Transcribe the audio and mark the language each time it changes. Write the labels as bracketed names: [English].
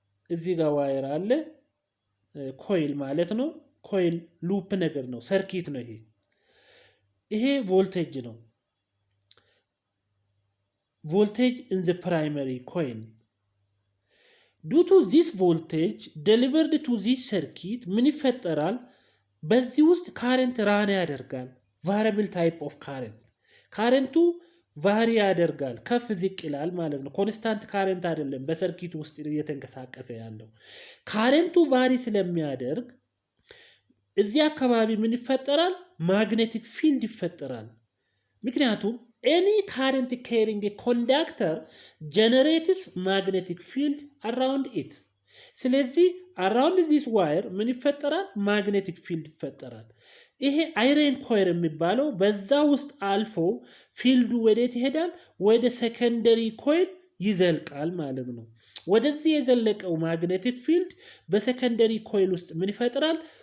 [Amharic] እዚህ ጋር ዋየር አለ። ኮይል ማለት ነው። ኮይል ሉፕ ነገር ነው። ሰርኪት ነው። ይሄ ቮልቴጅ ነው። ቮልቴጅ [English] in the primary coil. due to this voltage delivered to this circuit [Amharic] ምን ይፈጠራል? በዚህ ውስጥ ካረንት ራን ያደርጋል። [English] variable type of current [Amharic] ካረንቱ ቫሪ ያደርጋል፣ ከፍ ዝቅ ይላል ማለት ነው። ኮንስታንት ካረንት አይደለም በሰርኪት ውስጥ እየተንቀሳቀሰ ያለው። ካረንቱ ቫሪ ስለሚያደርግ እዚህ አካባቢ ምን ይፈጠራል? ማግኔቲክ ፊልድ ይፈጠራል። ምክንያቱም [English] any current carrying a conductor generates magnetic field around it. [Amharic] ስለዚህ [English] around this wire [Amharic] ምን ይፈጠራል? magnetic field ይፈጠራል። ይሄ አይረን ኮይር የሚባለው በዛ ውስጥ አልፎ ፊልዱ ወዴት ይሄዳል? ወደ ሴኮንደሪ ኮይል ይዘልቃል ማለት ነው። ወደዚህ የዘለቀው ማግኔቲክ ፊልድ በሴኮንደሪ ኮይል ውስጥ ምን ይፈጥራል?